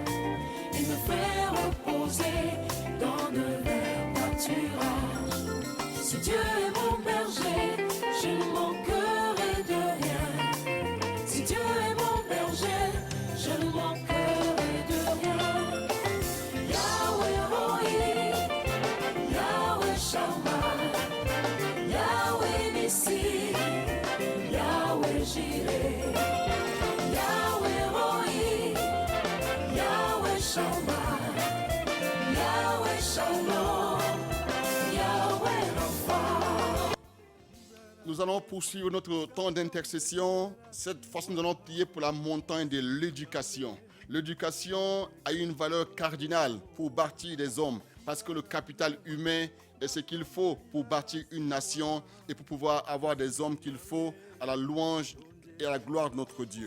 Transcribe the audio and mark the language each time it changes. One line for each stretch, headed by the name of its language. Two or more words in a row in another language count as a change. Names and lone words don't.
French: Il me fait reposer dans de verts pâturages. Si Dieu est mon berger, je ne manquerai de rien. Si Dieu est mon berger, je ne manquerai de rien. Yahweh Rohi, Yahweh Shammah, Yahweh Nissi, Yahweh Jireh, Yahweh Rohi, Yahweh Shammah, Yahweh Shalom, Yahweh Rapha. Nous allons poursuivre notre temps d'intercession. Cette fois-ci, nous allons prier pour la montagne de l'éducation. L'éducation a une valeur cardinale pour bâtir des hommes, parce que le capital humain est ce qu'il faut pour bâtir une nation et pour pouvoir avoir des hommes qu'il faut à la louange et à la gloire de notre Dieu.